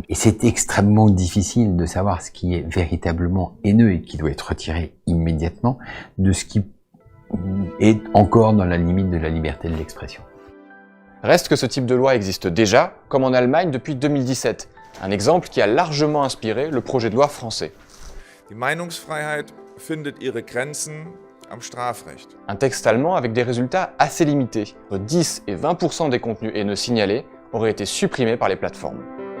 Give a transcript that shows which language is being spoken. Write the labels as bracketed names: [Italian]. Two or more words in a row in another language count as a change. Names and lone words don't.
[French] Et c'est extrêmement difficile de savoir ce qui est véritablement haineux et qui doit être retiré immédiatement de ce qui est encore dans la limite de la liberté de l'expression. Reste que ce type de loi existe déjà, comme en Allemagne depuis 2017, un exemple qui a largement inspiré le projet de loi français. [German] Die Meinungsfreiheit findet ihre Grenzen am Strafrecht. [French] Un texte allemand avec des résultats assez limités. Entre 10 et 20% des contenus haineux signalés auraient été supprimés par les plateformes.